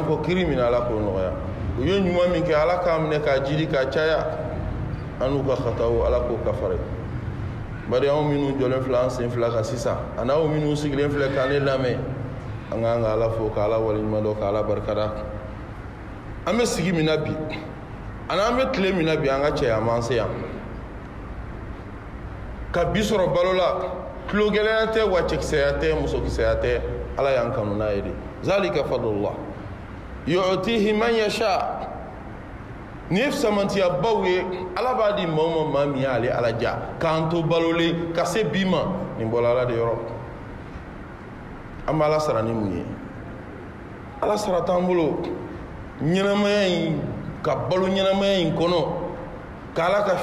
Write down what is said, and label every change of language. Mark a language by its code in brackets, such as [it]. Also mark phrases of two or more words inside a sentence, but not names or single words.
[bm] kɔ kiri min ala k'o nɔgɔya u ye ɲuman min kɛ ala k'a minɛ k'a jidi k'a caya an n'u ka khataw ala k'o kafare bari anw minnu jɔlen filɛ an sen fila kan sisan a n'aw minnu sigilen filɛ k'an ne lamɛn an k'an ka ala fo k'ala waleɲuman dɔ k'ala barikada an bɛ sigi min na bi ani an bɛ tile min na bi an ka cɛya man se yan ka bi sɔrɔ balo la tulo gɛlɛya tɛ wa cɛkisɛya tɛ musokisɛya tɛ ala y'an kanu n'a ye de [ar] ذلك فضل الله يؤتيه من يشاء [bm] ni ye fisamantiyabaw ye ala b'a di maa o maa min y'ale ala ja k'an to balolen ka se bi ma nin bɔra ala de yɔrɔ an bɛ ala sara ni mun ye ala sara t'an bolo ɲɛnamaya in ka balo ɲɛnamaya in kɔnɔ k'ala ka